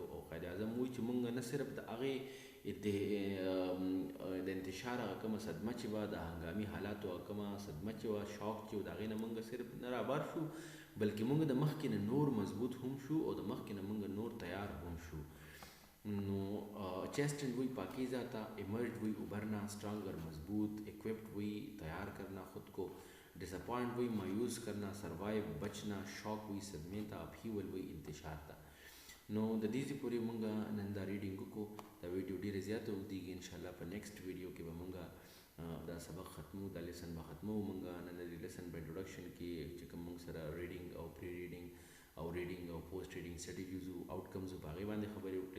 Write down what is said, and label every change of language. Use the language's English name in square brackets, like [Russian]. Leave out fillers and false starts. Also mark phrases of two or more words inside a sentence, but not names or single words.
[Pashto] او قائد اعظم وایي چې مونږ نه صرف د هغې د انتشار هغه کومه صدمه چې وه، د هنګامي حالاتو هغه کومه صدمه چې وه، شاک چې و، د هغې نه مونږ صرف نه رابار شو، بلکې مونږ د مخکې نه نور مضبوط هم شو او د مخکې نه مونږ نور تیار هم شو. [Urdu] نو چیسٹنڈ وہی پاکیزہ تھا، ایمرج وہی ابھرنا، اسٹرانگر مضبوط، ایکوپڈ وہی تیار کرنا خود کو، ڈس اپوائنٹ وہی مایوس کرنا، سروائیو بچنا، شوق وہی صدمے تھا، اپہیول وہی انتشار تھا. [Pashto] نو د دې پورې مونږه نن دا ریډینګ وکړو. دا ویډیو ډېره زیاته اوږدېږي، انشاءالله په [English] next video [Pashto] کې به مونږه دا سبق ختمو، دا لیسن به ختمو. مونږه نن د لیسن په انټروډکشن کې چې کوم مونږ سره ریډینګ او [English] pre reading [Pashto] او ریډینګ او [English] post reading strategies [Pashto] او آوټکمز په هغې باندې خبرې وکړې.